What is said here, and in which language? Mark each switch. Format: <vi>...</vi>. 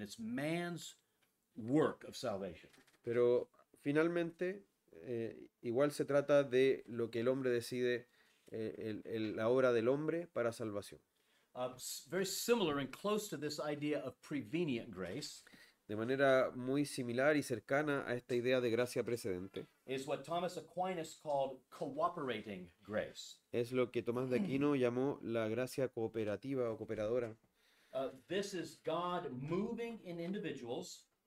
<en>It's man's work of salvation.</en> <es>Pero finalmente, igual se trata de lo que el hombre decide, la obra del hombre para salvación.</es> <en>Very similar and close to this idea of prevenient grace</en> <es>De manera muy similar y cercana a esta idea de gracia precedente,</es> <en>is what Thomas Aquinas called cooperating grace.</en> <es>es lo que Tomás de Aquino llamó la gracia cooperativa o cooperadora.</es> <en>This is God moving in individuals</en>